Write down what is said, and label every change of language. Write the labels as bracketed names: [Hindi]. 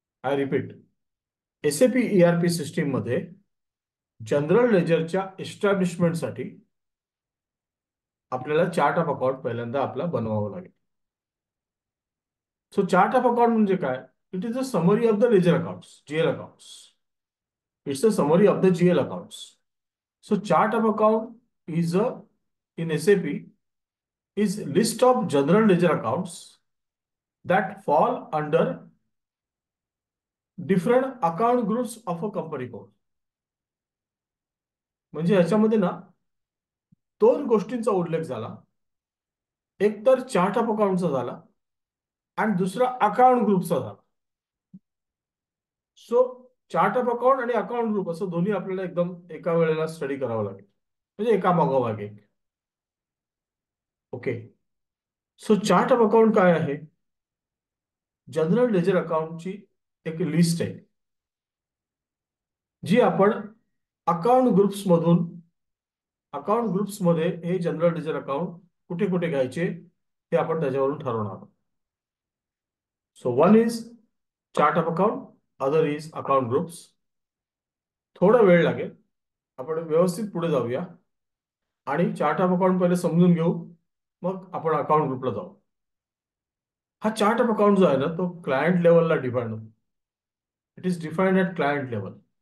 [English] I repeat, [Marathi] SAP ERP system मध्ये general लेजरच्या एस्टॅब्लिशमेंटसाठी आपल्याला chart of account पहिल्यांदा आपला बनवावं लागेल. सो चार्ट ऑफ अकाउंट म्हणजे काय? [English] It is a summary of the ledger accounts, GL accounts. It's a summary of the GL accounts. So chart of account is a, in SAP, is list of general ledger accounts that fall under different account groups of a company code. [Marathi] म्हणजे ह्याच्यामध्ये ना 2 गोष्टींचा उल्लेख झाला. एक तर chart of अकाउंटचा झाला आणि दुसरा अकाउंट ग्रुपचा झाला. सो चार्ट ऑफ अकाउंट आणि अकाउंट ग्रुप असं दोन्ही आपल्याला एकदम एका वेळेला स्टडी करावं लागेल, म्हणजे एका मागोमाग एक. Okay, so chart of account काय आहे? जनरल लेजर अकाउंटची एक लिस्ट आहे जी आपण अकाउंट ग्रुप्स मधून, अकाउंट ग्रुप्स मध्ये हे जनरल लेजर अकाउंट कुठे कुठे घ्यायचे हे आपण त्याच्यावरून ठरवणार आहोत. [English] So one is chart of account, other is account groups. [Marathi] थोडा वेळ लागेल, आपण व्यवस्थित पुढे जाऊया आणि चार्ट ऑफ अकाउंट पहिले समजून घेऊ, मग आपण अकाउंट ग्रुपला जाऊ. हा चार्ट ऑफ अकाउंट जो आहे ना तो क्लायंट लेवलला डिफाईन होतो. [English] It is defined at client level.